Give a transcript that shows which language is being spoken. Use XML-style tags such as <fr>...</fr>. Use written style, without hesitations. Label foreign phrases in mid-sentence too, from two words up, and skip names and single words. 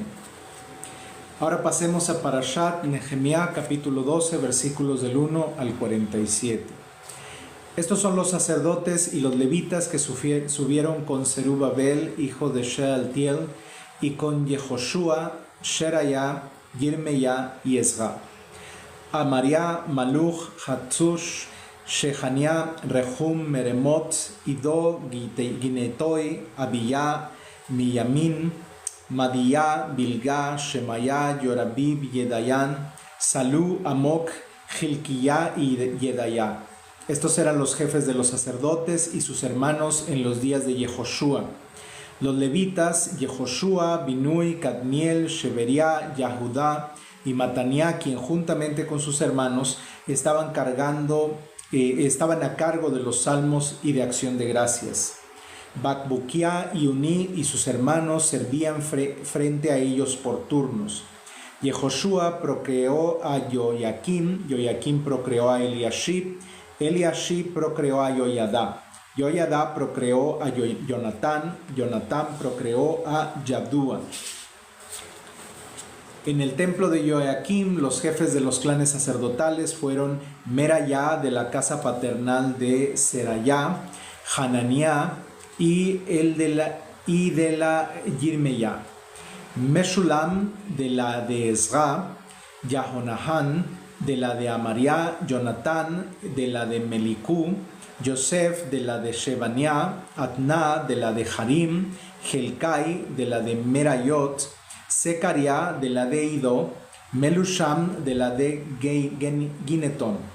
<es>Ahora pasemos a Parashat Nehemías, capítulo 12, versículos del 1 al 47. Estos son los sacerdotes y los levitas que subieron con Zerubabel, hijo de Shealtiel, y con Yehoshua, Sheraya, Yirmeya y Ezra. Amaria, Maluch, Hatzush, Shechania, Rehum, Meremot, Ido, Ginetoi, Abiyah, Miyamin, Madiyah, Bilga, Shemaya, Yorabib, Yedayan, Salú, Amok, Hilkiah y Yedaya. Estos eran los jefes de los sacerdotes y sus hermanos en los días de Yehoshua. Los levitas, Yehoshua, Binui, Cadmiel, Sheberia, Yahudá y Mataniah, quien juntamente con sus hermanos estaban a cargo de los salmos y de acción de gracias. Bakbukia y Uní y sus hermanos servían frente a ellos por turnos. Yehoshua procreó a Joyaquim, Joyaquim procreó a Eliashib, Eliashib procreó a Joyadá, Joyadá procreó a Jonatán, Jonatán procreó a Yadúa. En el templo de Joyaquim, los jefes de los clanes sacerdotales fueron Merayá, de la casa paternal de Serayá, Hananiah y de la Yirmeyá, Meshulam, de la de Ezra, Yahonahan, de la de Amariah, Jonatán, de la de Melicú, Yosef, de la de Shebaniah, Atná, de la de Harim, Helkai, de la de Merayot, Secaria, de la de Ido, Melusham, de la de Gineton,</es>